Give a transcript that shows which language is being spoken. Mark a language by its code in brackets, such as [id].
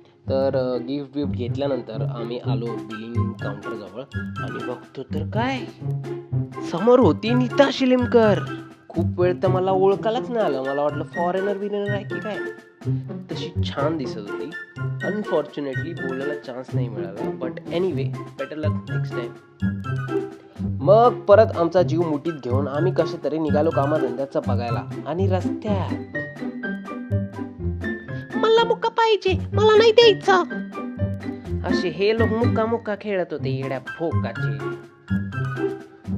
[mr] तर गिफ्ट घेतल्यानंतर आम्ही आलो बिलिंग काउंटर जवळ आणि बघतो तर काय समोर होती नीता शिलीमकर. खूप वेळ तर मला ओळखायलाच नाही आलं. मला वाटलं फॉरेनर बिरेनर आहे की काय. तशी छान दिसत होती. अनफॉर्च्युनेटली बोलायला चान्स नाही मिळाला. [en] But anyway better luck next time. [mr] मग परत आमचा जीव मुठीत घेऊन आम्ही कशा तरी निघालो कामाधंद्याचं बघायला. आणि रस्त्यात मला मुक्का पाहिजे मला नाही द्यायचा. असे हे लोक मुक्का खेळत होते येड्या फोकाचे.